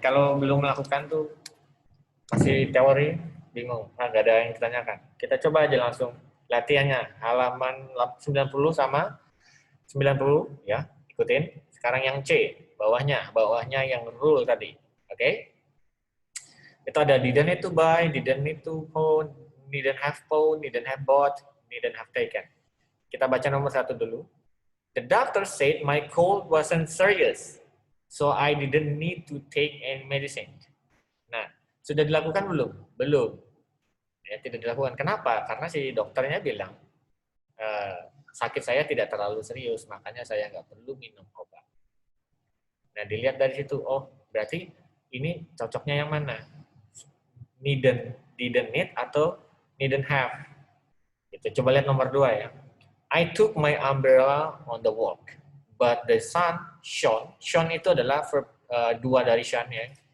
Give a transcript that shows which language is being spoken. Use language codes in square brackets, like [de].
[id] Kalau belum melakukan tuh masih teori, bingung, nggak ada yang ditanyakan. Kita coba aja langsung latihannya, halaman 90 sama 90, ya, ikutin. Sekarang yang C, bawahnya yang rule tadi, oke? Itu ada didn't need to buy, didn't need to phone, didn't have bought, didn't have taken. Kita baca nomor 1 dulu. [en] The doctor said my cold wasn't serious, so I didn't need to take any medicine. [id] Nah, sudah dilakukan belum? Belum. Ya, tidak dilakukan. Kenapa? Karena si dokternya bilang, sakit saya tidak terlalu serius, makanya saya nggak perlu minum obat. Nah, dilihat dari situ, oh, berarti ini cocoknya yang mana? Didn't need atau didn't have. Gitu. Coba lihat nomor 2 ya. [en] I took my umbrella on the walk, but the sun shone. [id] Shone itu adalah verb 2 dari shine ya.